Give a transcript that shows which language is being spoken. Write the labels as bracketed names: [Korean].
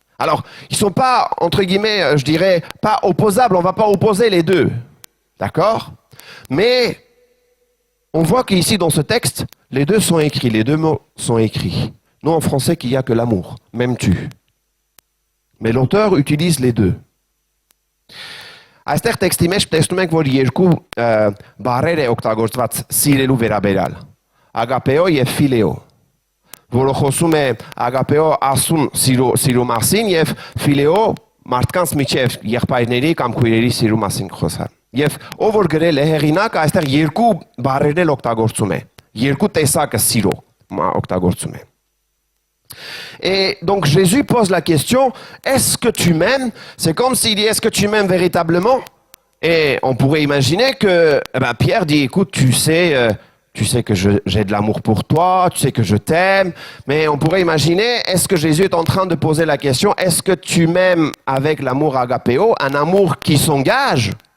[French] Alors, ils ne sont pas, entre guillemets, je dirais, pas opposables, on ne va pas opposer les deux. D'accord? Mais on voit qu'ici, dans ce texte, les deux sont écrits, les deux mots sont écrits. Nous, en français, qu'il n'y a que l'amour, m'aimes-tu? Mais l'auteur utilise les deux. [Armenian] Այստեղ տեքստի մեջ տեսնում ենք, որ երկու բառեր է օգտագործված սիրելու վերաբերյալ. Agapeo եւ phileo. Որը խոսում է agapeo ասուն սիրո մասին եւ phileo մարդկանց միջև եղբայրների կամ քույրերի սիրո մասին խոսա. Եվ ով որ գրել է հեղինակը, այստեղ երկու բառեր էլ օգտագործում է. Երկու տեսակը սիրո օգտագործում է. [French] Et donc Jésus pose la question, est-ce que tu m'aimes? C'est comme s'il dit, est-ce que tu m'aimes véritablement? Et on pourrait imaginer que Pierre dit, écoute, tu sais que j'ai de l'amour pour toi, tu sais que je t'aime. Mais on pourrait imaginer, est-ce que Jésus est en train de poser la question, est-ce que tu m'aimes avec l'amour agapéo, un amour qui s'engage?